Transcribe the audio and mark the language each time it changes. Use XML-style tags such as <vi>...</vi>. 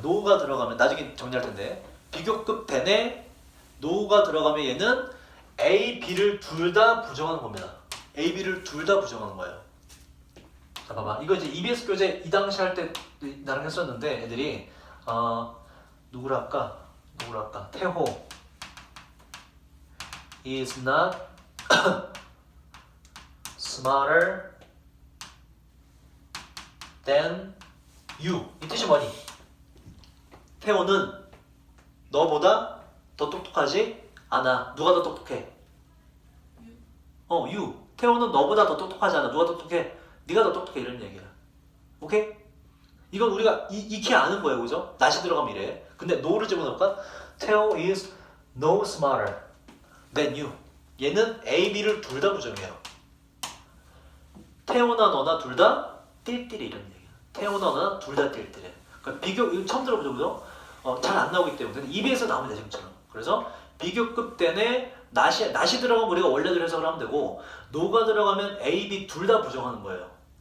<ko>노가 들어가면 나중에 정리할 텐데 비교급 대내 노가 들어가면 얘는 A, B를 둘 다 부정하는 겁니다. A, B를 둘 다 부정하는 거예요. 자, 봐봐. 이거 이제 EBS 교재 이 당시 할 때 나랑 했었는데 애들이 누구랄까?</ko> <en>태호 is not smarter than you.</en> <ko>이 뜻이 뭐니? 태호는 너보다 더 똑똑하지 않아. 누가 더 똑똑해? you. 태호는 너보다 더 똑똑하지 않아. 누가 더 똑똑해? 네가 더 똑똑해 이런 얘기야. 오케이? 이건 우리가 익히 아는 거예요, 그죠? 낫이 들어가면 이래. 근데 no를 집어넣을까?</ko> <en>태호 is no smarter than you.</en> <ko>얘는 A, B를 둘 다 부정해요. 태호나 너나 둘 다 띨띨이 이런 얘기야. 태호나 너나 둘 다 띨띨해. 그러니까 비교 이거 처음 들어보죠, 그죠? 잘 안 나오기 때문에. 근데 입에서 나오면 돼 지금처럼. 그래서 비교급 때문에 낫이 들어가면 우리가 원래대로 해석을 하면 되고 노가 들어가면 A, B 둘 다 부정하는 거예요.</ko>